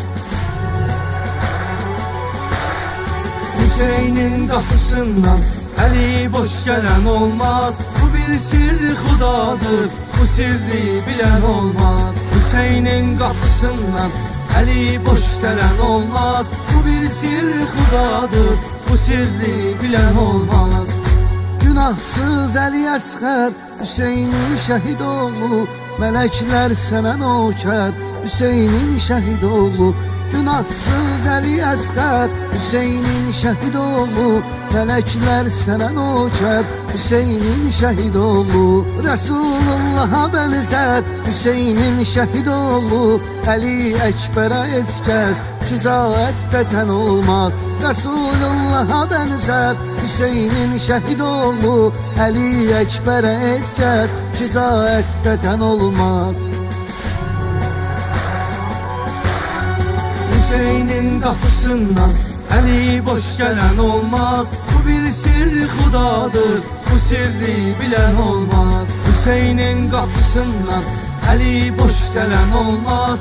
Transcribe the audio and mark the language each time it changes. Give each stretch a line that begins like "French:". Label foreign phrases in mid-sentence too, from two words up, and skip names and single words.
Turkish: Hüseyin'in kapısından eli boş gelen olmaz. Bu bir sirri hudadır, bu sirri bilen olmaz. Hüseyin'in kapısından eli boş gelen olmaz. Bu bir sirri hudadır, bu sirri bilen olmaz.
Azerbaijani: Günahsız Əli Əsğər, Hüseynin şəhid oğlu, melekler sana nöker, Hüseynin şəhid oğlu. Günahsız Əli Əsğər, Hüseynin şəhid oğlu, melekler sana nöker, Hüseynin şəhid oğlu. Resulullah'a benzer Hüseynin şəhid oğlu, Əli Əkbərə heç kəs şücaət beten olmaz. Resulullah'a benzer Hüseynin şəhid oğlu, Əli Əkbərə heç kəs şücaət beten olmaz.
Turkish: Hüseyin'in kapısından eli boş gelen olmaz. Bu bir sirri hudadır, bu sirri bilen olmaz. Hüseyin'in kapısından eli boş gelen olmaz.